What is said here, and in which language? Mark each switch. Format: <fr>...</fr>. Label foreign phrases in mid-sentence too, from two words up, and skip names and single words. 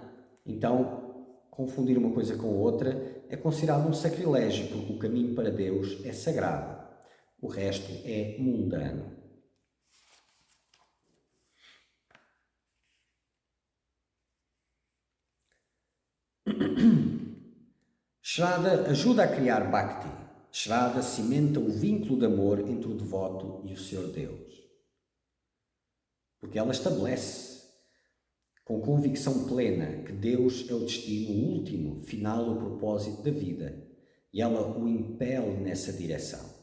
<pt>Então, confundir uma coisa com outra é considerado um sacrilégio, porque o caminho para Deus é sagrado, o resto é mundano. Shraddha ajuda a criar Bhakti. Shraddha cimenta o vínculo de amor entre o devoto e o Senhor Deus. Porque ela estabelece, com convicção plena, que Deus é o destino último, final, o propósito da vida. E ela o impele nessa direção.</pt>